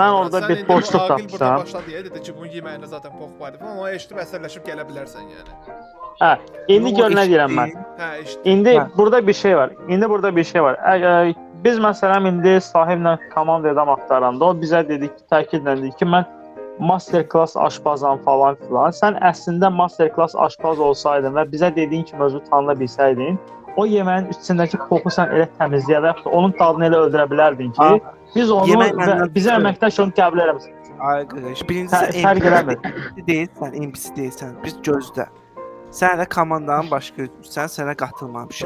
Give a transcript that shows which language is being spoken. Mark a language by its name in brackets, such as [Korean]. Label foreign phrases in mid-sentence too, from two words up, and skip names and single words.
[Azerbaijani] Mən orada bir boşluq tapmışam. Başladı deyə dedi ki, bunun yeməyində zaten pox var idi falan. Onu eşidib əsərləşib gələ bilərsən yəni. Hə, indi gör nə deyirəm mən. Hə, eşitdim. İndi burada bir şey var. Biz məsələn indi sahiblə komanda adam axtaranda o bizə dedi ki, təkidlə dedi ki, mən [English] master class [Azerbaijani] aşpazam falan filan. Sən əslində [English] master class [Azerbaijani] aşpaz olsaydın və bizə dediyin kimi özü tanına bilsəydin, o yeməyin içindəki poxu sən elə təmizləyə və yaxud da onun dadını elə öldürə bilərdin ki, biz onu bizə əməkdaş onu qəbul eləməsin. Ay qardaş, birincisi fərq eləmir. NPC deyilsən, biz gözlə. Sən də komandanın başqa üzvüsən, sənə qatılmamışam.